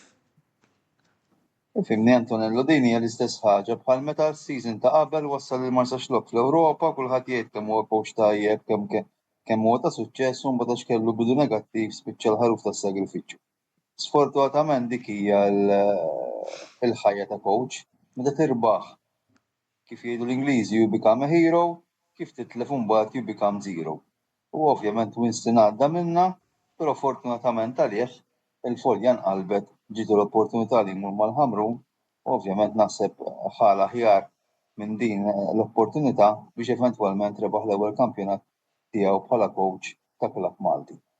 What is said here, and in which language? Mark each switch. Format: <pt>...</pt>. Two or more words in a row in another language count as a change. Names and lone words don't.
<mt>Fimni Antonello din hija l-istess ħaġa bħal meta s-season ta' qabel wassal il Marsa Xlok fl-Ewropa kulħadd jgħid kemm huwa coach tajjeb kemm huwa ta' suċċess u mbagħad kellu bidu negattiv spiċċa l-ħaruf tas-sagrifiċċju. Sfortunatament dik hija l-ħajja ta' coach meta tirbaħ kif jgħidu l-Ingliżi</mt> <en>you become a hero,</en> <mt>kif titlef imbagħad</mt> <en>you become zero.</en> <mt>U ovvjament Winston għadda minna, però fortunatament għalih il-folja nqalbet ġitu l-opportunità li jmur mal-Ħamrun, ovvjament naħseb ħala ħjar minn din l-opportunità biex eventwalment rebaħ l-ewwel kampjonat tiegħu bħala coach ta' klab Malti.</mt>